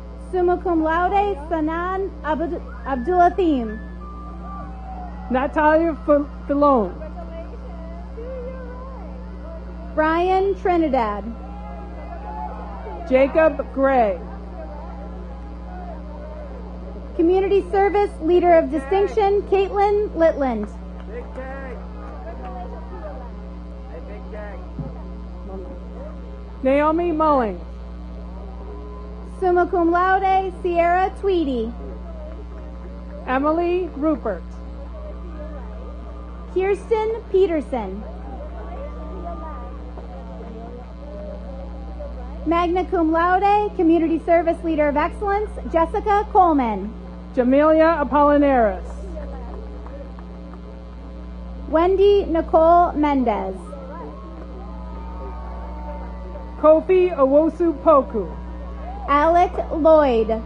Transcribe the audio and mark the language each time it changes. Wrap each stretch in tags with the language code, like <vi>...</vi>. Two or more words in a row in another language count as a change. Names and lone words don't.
<la>Summa cum laude,</la> <en>Sanan Abdulathim. Natalia Filone. Brian Trinidad. Jacob Gray. Community Service Leader of Distinction, Caitlin Litland. Naomi Mulling.</en> <la>Summa cum laude,</la> <en>Sierra Tweedy. Emily Rupert. Kirsten Peterson.</en> <la>Magna cum laude,</la> <en>Community Service Leader of Excellence, Jessica Coleman. Jamelia Apollinaris. Wendy Nicole Mendez. Kofi Owosu Poku. Alec Lloyd.</en>